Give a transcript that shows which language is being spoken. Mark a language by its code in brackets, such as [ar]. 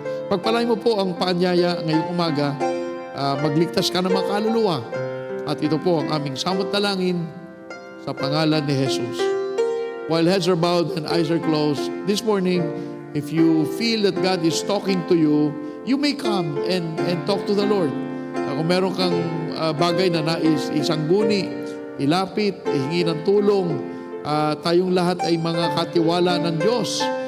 [tl] Pagpalay mo po ang paanyaya ngayong umaga, magligtas ka ng mga kaluluwa. At ito po ang aming samot dalangin sa pangalan ni Jesus. [en] While heads are bowed and eyes are closed, this morning, if you feel that God is talking to you, you may come and talk to the Lord. [tl] Kung meron kang bagay na nais isangguni, ilapit, ihingi ng tulong, tayong lahat ay mga katiwala ng Diyos.